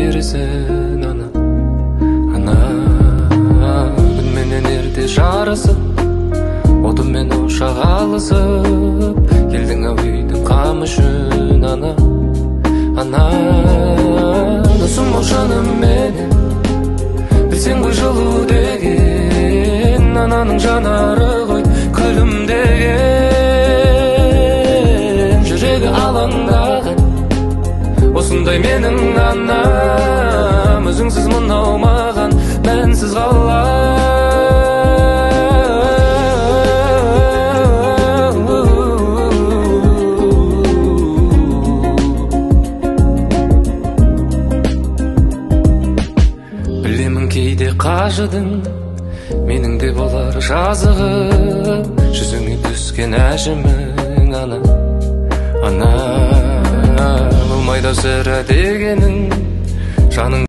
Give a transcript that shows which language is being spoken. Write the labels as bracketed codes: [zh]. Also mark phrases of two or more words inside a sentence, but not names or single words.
[ky] сен ана күн менен эрте жарысып, отумен ошак алысып, келдиң ау үйдүн камышын ана досум ошону менен билсең ғой жылуу деген ананын жанары ғой күлүмдеген жүрөгү алаңдаган осундай менин анам өзүңсүз мынау маған менсиз калам. [kk] Кейде кажыдың менің де болар жазығым, жүзіңе түскен әжімің ана болмайды сірә дегенің жаның